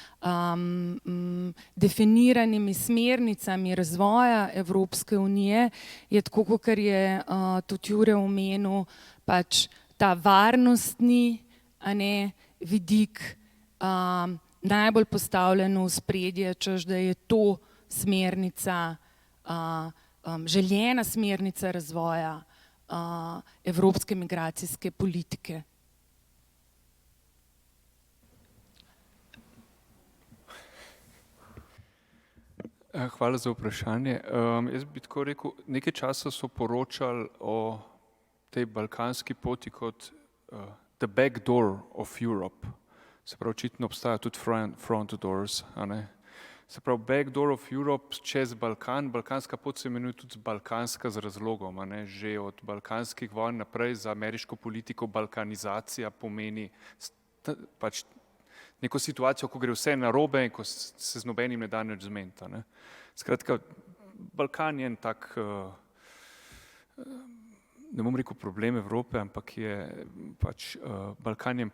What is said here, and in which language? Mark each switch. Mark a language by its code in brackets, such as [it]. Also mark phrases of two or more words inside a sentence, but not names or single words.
[sl] definiranimi smernicami razvoja Evropske unije je tako, kot je tudi Jure omenil, pač ta varnostni vidik najbolj postavljen v ospredje, češ da je to smernica, željena smernica razvoja evropske migracijske politike. Hvala za vprašanje. Jaz bi tako rekel, nekaj časa so poročali o tej balkanski poti kot [en] the back door of Europe. [sl] Se pravi, očitno obstaja tudi [en] front doors, [sl] a ne? Se pravi, [en] back door of Europe [sl] čez Balkan, balkanska pot se imenuje tudi balkanska z razlogom, a ne? Že od balkanskih vojn naprej za ameriško politiko balkanizacija pomeni pač neko situacijo, ko gre vse narobe in ko se z nobenim ne da nič zmeniti, ne? Skratka, Balkan je en tak, ne bom rekel problem Evrope, ampak je pač Balkan je